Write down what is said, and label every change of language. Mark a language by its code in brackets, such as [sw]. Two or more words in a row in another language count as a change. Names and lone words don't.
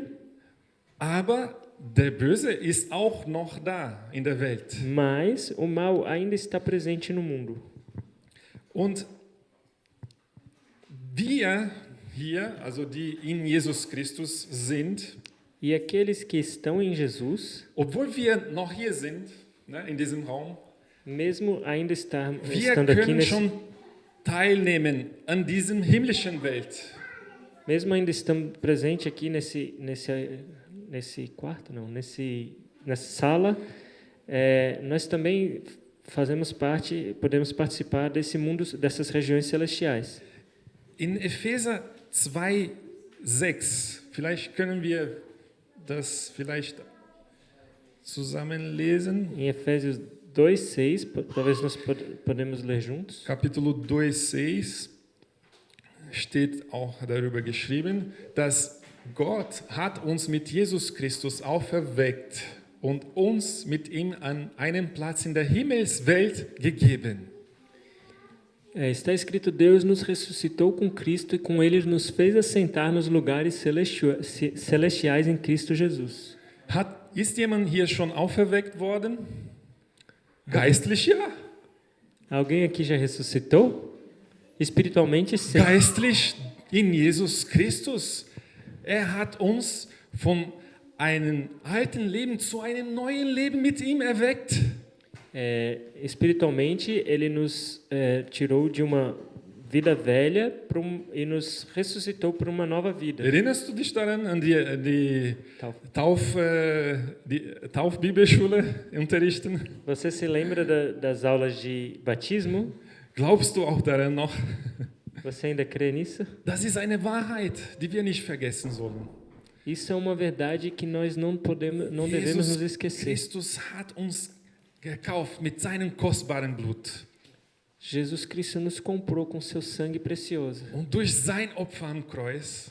[de] Aber der Böse ist auch noch da in der Welt. [pt] mas o mal ainda está presente no mundo. [de] Und wir hier, also die in Jesus Christus sind, [pt] E aqueles que estão em Jesus, [de] obwohl wir noch hier sind, ne, in diesem Raum, [pt] mesmo ainda [de] wir [pt] estando aqui [de] können [pt] nesse, [de] schon teilnehmen an diesem himmlischen Welt. [pt] mesmo ainda estando presente aqui nesse quarto, não, nessa sala, nós também podemos participar desse mundo, dessas regiões celestiais. [de] In Epheser 2,6, vielleicht können wir das vielleicht zusammen lesen. [pt] Em Efésios 2:6, talvez nós podemos ler juntos. [de] Capítulo 2,6 steht auch darüber geschrieben, dass Gott hat uns mit Jesus Christus auferweckt und uns mit ihm an einen Platz in der Himmelswelt gegeben. [pt] Está escrito: Deus nos ressuscitou com Cristo e com Ele nos fez assentar nos lugares celestiais em Cristo Jesus. [de] Ist jemand hier schon auferweckt worden? Geistlich ja. [pt] Alguém aqui já ressuscitou? Espiritualmente, sim. [de] Geistlich in Jesus Christus. Hat uns von einem alten Leben zu einem neuen Leben mit ihm erweckt. [pt] Espiritualmente, Ele nos tirou de uma vida velha e nos ressuscitou para uma nova vida. [de] Erinnerst du dich daran an die Taufbibelschule unterrichten? [pt] Você se lembra das aulas de batismo? [de] Glaubst du auch daran noch? [pt] Você ainda crê nisso? [de] Das ist eine Wahrheit, die wir nicht vergessen sollen. [pt] Isso é uma verdade que nós não devemos nos esquecer. [de] Christus hat uns gekauft mit seinem kostbaren Blut. [pt] Jesus Cristo nos comprou com seu sangue precioso. [de] Und durch sein Opfer am Kreuz,